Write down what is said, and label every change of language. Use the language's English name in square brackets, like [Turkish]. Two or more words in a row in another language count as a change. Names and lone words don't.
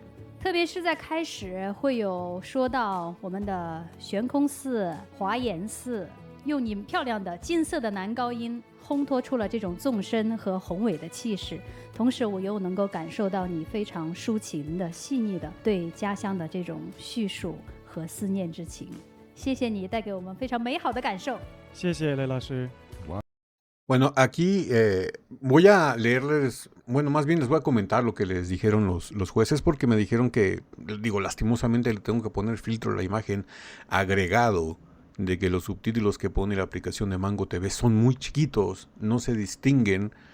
[Chinese] 特别是在开始会有说到我们的悬空寺、华严寺，用你漂亮的金色的男高音烘托出了这种纵深和宏伟的气势，同时我又能够感受到你非常抒情的细腻的对家乡的这种叙述和思念之情。谢谢你带给我们非常美好的感受。谢谢雷老师。 [Spanish] Bueno, aquí voy a leerles, bueno, más bien les voy a comentar lo que les dijeron los jueces, porque me dijeron que, digo, lastimosamente le tengo que poner filtro a la imagen agregado, de que los subtítulos que pone la aplicación de Mango TV son muy chiquitos, no se distinguen.